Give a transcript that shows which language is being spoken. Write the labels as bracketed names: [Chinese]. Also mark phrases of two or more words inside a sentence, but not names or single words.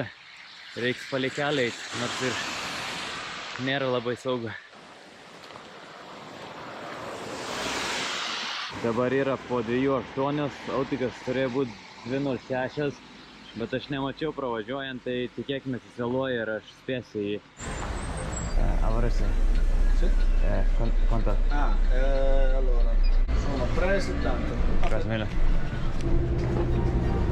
[Lithuanian] Reiks palei kelią eit, nors ir nėra labai saugu. Dabar yra po 2:08, autikas turėjo būti 2:06, bet aš nemačiau pravažiuojant, tai tikėkime įsivėluoja ir aš spėsiu į... [Spanish] Ahora sì. [Italian] Sì? Quanto? Allora, sono 3,70. Grazie mille.